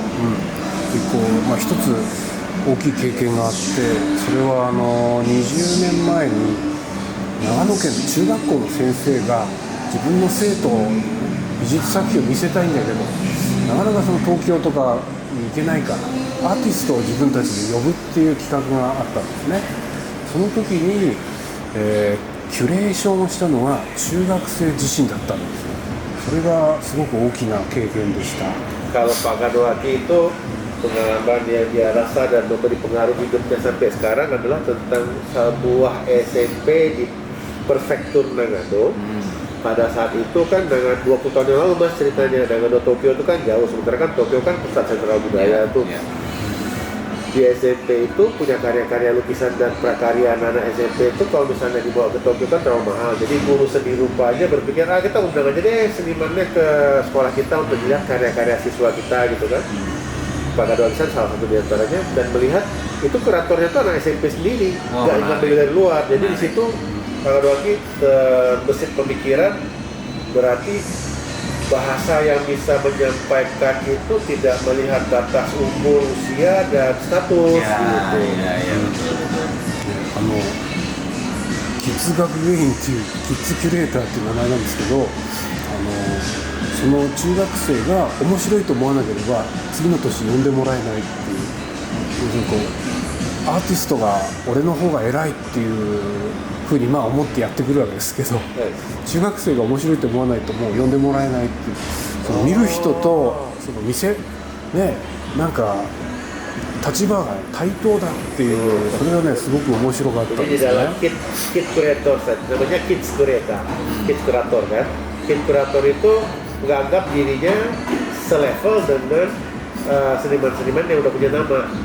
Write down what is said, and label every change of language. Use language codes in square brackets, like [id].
[ja] 結構一つ大きい経験があって、それは20年前に長野県の中学校の先生が自分の生徒に美術作品を見せたいんだけど、なかなかその東京とかに行けないからアーティストを自分たちで呼ぶっていう企画があったんですね。その時に、キュレーションをしたのが中学生自身だったんですよ。それがすごく大きな経験でした。 [id] Kalau Pak Kadoaki itu pengalaman yang dia rasa dan memberi pengaruh hidupnya sampai sekarang adalah tentang sebuah SMP di Prefektur Nagano. Pada saat itu kan dengan 20 tahun yang lalu mas ceritanya, Nagano Tokyo itu kan jauh, sementara kan Tokyo kan pusat sentral budaya tuh. Di SMP itu punya karya-karya lukisan dan prakarya anak-anak SMP itu kalau misalnya dibawa ke Tokyo kan terlalu mahal. Jadi guru seni rupa aja berpikir, kita undang aja deh senimannya ke sekolah kita untuk lihat karya-karya siswa kita gitu kan. Pak Kadoaki salah satu di antaranya, dan melihat itu kuratornya itu anak SMP sendiri, nggak ngambil dari luar. Jadi di situ Pak Kadoaki terbesit pemikiran, berarti bahasa yang bisa menyampaikan itu tidak melihat batas umur, usia, dan status gitu. [ja] キッズ学芸員っていうキッズキュレーターっていう名前なんですけど、その中学生が面白いと思わなければ次の年呼んでもらえないっていう、要するにこうアーティストが俺の方が偉いっていうふうに思ってやってくるわけですけど、中学生が面白いと思わないともう呼んでもらえないっていう、その見る人とその店ね、なんか立場が対等だっていう、それがねすごく面白かったんですね。 [id] Kid Curator, namanya Kids Curator, Kids Curator kan. Kid Curator itu menganggap dirinya selevel dengan seniman-seniman yang udah punya nama.